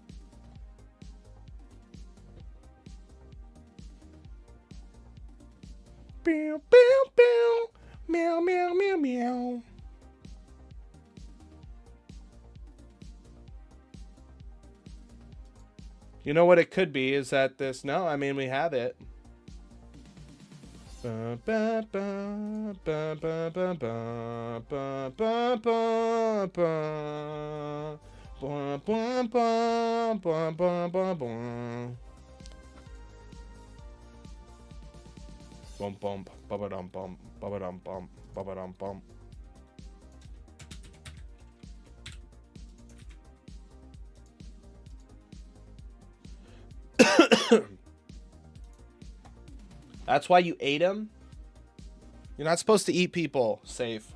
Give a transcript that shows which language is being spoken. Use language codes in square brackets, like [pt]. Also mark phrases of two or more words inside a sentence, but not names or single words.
[en] Meow, meow, meow. Meow, meow, meow, meow. You know what it could be is that this... No, I mean, we have it. Ba, ba, ba, ba, ba, ba, ba, ba, ba, ba, ba. Ba, ba, ba, ba, ba, ba, ba. Bum, bum, ba-ba-dum, bum, ba-ba-dum, bum, ba-ba-dum, bum. That's why you ate him? You're not supposed to eat people, Safe.